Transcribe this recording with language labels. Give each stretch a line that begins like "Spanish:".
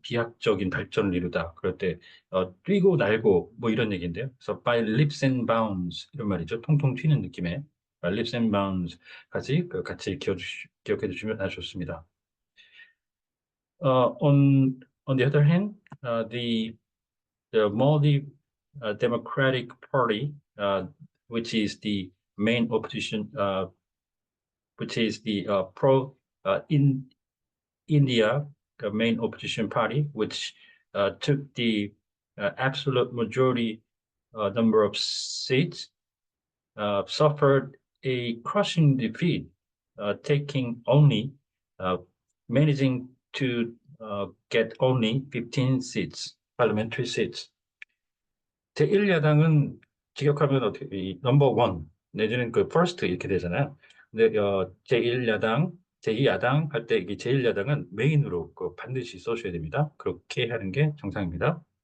Korean: 비약적인 발전을 이루다. 그럴 때 뛰고 날고 뭐 이런 얘기인데요. 그래서
English: by leaps and bounds
Korean: 이런 말이죠. 통통 튀는 느낌의
English: by leaps and bounds
Korean: 같이 기억해 주시면 아주 좋습니다.
English: On the other hand, the Maldives Democratic Party, which is the main opposition, which is the pro in India, the main opposition party, which took the absolute majority number of seats, suffered a crushing defeat, taking only managing to get only 15 seats, parliamentary seats.
Korean: 제1야당은 직역하면 어떻게 넘버 원 내지는 first 이렇게 되잖아요. 근데 제1야당, 제2야당 할 때 이게 제1야당은 메인으로 반드시 써줘야 됩니다. 그렇게 하는 게 정상입니다.